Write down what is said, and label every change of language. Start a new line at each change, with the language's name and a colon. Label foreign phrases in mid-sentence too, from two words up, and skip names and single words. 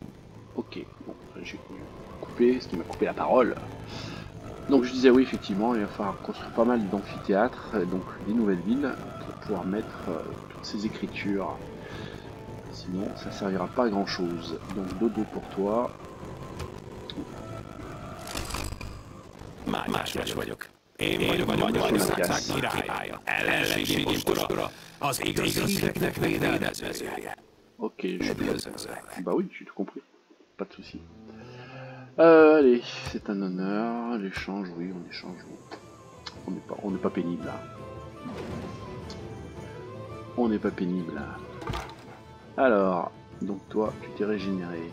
French: Ok, bon, j'ai coupé, ce qui m'a coupé la parole. Donc je disais oui, effectivement, il va falloir construire pas mal d'amphithéâtres, donc des nouvelles villes, pour pouvoir mettre toutes ces écritures. Sinon, ça servira pas à grand chose. Donc dodo pour toi.
Hungarian: Más vagyok. Én vagyok a királya, ellenségi postura, az igazi híreknek védelmezője.
French: Ok, bah oui, j'ai tout compris. Pas de souci. Allez, c'est un honneur. L'échange, oui, on échange. On n'est pas pénible là. On n'est pas pénible là. Alors, donc toi, tu t'es régénéré.